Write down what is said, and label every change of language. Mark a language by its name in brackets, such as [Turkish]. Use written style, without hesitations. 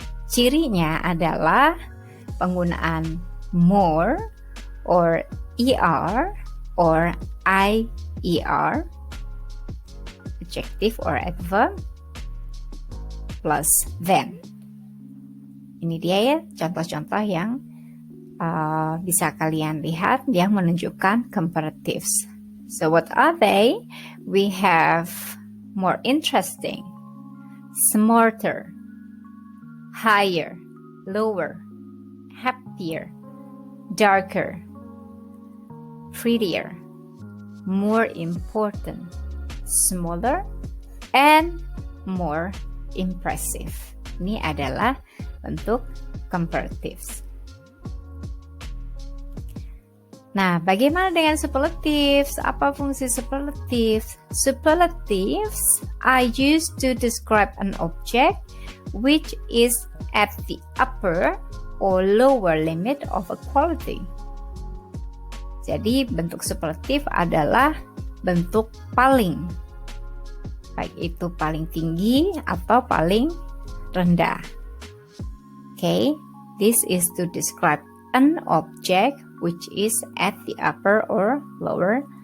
[Indonesian] Cirinya adalah penggunaan [English] more or er or IER, adjective or adverb, plus than. [Indonesian] Ini dia ya contoh-contoh yang bisa kalian lihat yang menunjukkan comparatives. [English] So what are they? We have more interesting, smarter, higher, lower, happier, darker, prettier, more important, smaller, and more impressive. [Indonesian] Ini adalah bentuk comparatives. Nah, bagaimana dengan superlatives? Apa fungsi superlatives? [English] Superlatives are used to describe an object which is at the upper or lower limit of a quality. [Indonesian] Jadi, bentuk superlatif adalah bentuk paling, baik itu paling tinggi atau paling rendah. [English] Okay, this is to describe an object which is at the upper or lower